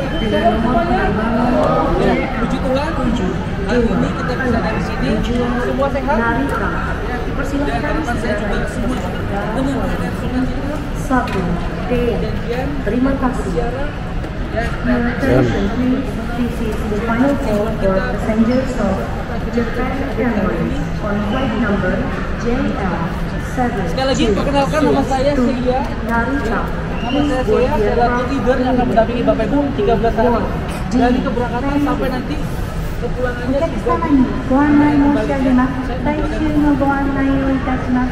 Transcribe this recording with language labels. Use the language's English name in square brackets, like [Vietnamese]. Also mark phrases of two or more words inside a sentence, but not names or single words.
[Indonesian] Shalom semuanya. Ya, puji Tuhan. Hari ini kita bisa dari sini. Semua sehat. Dan harapan saya juga semua mendengarkan firman Tuhan. Dan terima kasih. [English] Attention please, this is the final call for passengers of Japan Airlines on flight number JL7. [Indonesian] Sekali lagi perkenalkan nama saya Sia. Narita. Nama saya Sia, saya adalah leader yang akan mendampingi Bapak Ibu 13 hari dari keberangkatan sampai nanti kepulangannya. [Japanese] お客様にご案内申し上げます。最終のご案内をいたします。